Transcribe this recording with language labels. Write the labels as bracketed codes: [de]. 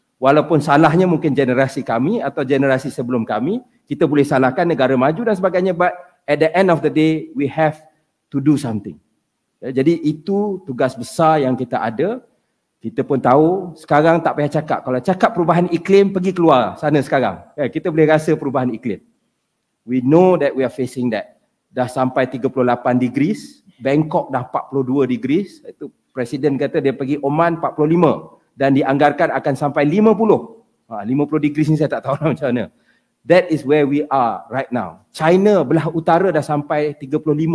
[ms] Walaupun salahnya mungkin generasi kami atau generasi sebelum kami, kita boleh salahkan negara maju dan sebagainya, [en] but at the end of the day we have to do something. [ms] Jadi itu tugas besar yang kita ada. Kita pun tahu sekarang tak payah cakap. Kalau cakap perubahan iklim, pergi keluar sana sekarang. Kita boleh rasa perubahan iklim. [en] We know that we are facing that. [ms] Dah sampai 38 degrees, Bangkok dah 42 degrees. Itu Presiden kata dia pergi Oman 45 dan dianggarkan akan sampai 50. 50 degrees ni saya tak tahu macam mana. [en] That is where we are right now. [ms] China belah utara dah sampai 35.